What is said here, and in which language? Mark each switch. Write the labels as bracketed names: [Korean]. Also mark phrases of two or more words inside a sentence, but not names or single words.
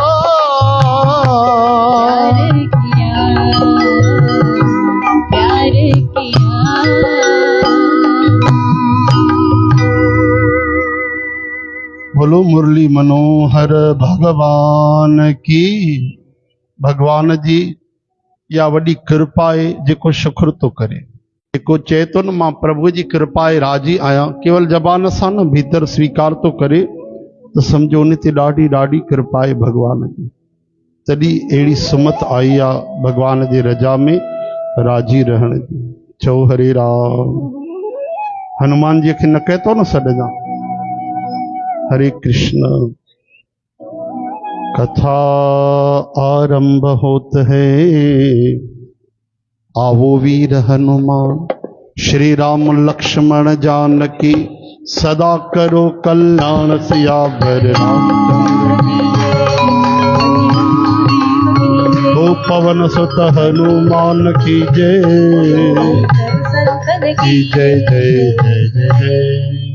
[Hindi] प्यार किया। बोलो मुरली मनोहर भगवान की। [Sindhi] भगवान जी या वॾी कृपा आहे जेको शुक्र तो करे, जेको चए थो न मां प्रभु जी कृपा आहे राजी आहियां, केवल ज़बान सां न भीतर स्वीकार तो करे, तो समझो उन ते ॾाढी ॾाढी कृपा आहे भगवान जी। तॾहिं अहिड़ी सुमत आई आहे भगवान जे रजा में राजी रहण जी। चओ हरे राम। हनुमान जी खे न कहतो न सॾजा हरे कृष्ण। [Hindi] कथा आरंभ होत है, आवो वीर हनुमान, श्री राम लक्ष्मण जानकी, सदा करो कल्याण सियावर रामचंद्र ओ पवन सुत हनुमान की जय, की जय जय जय जय जय।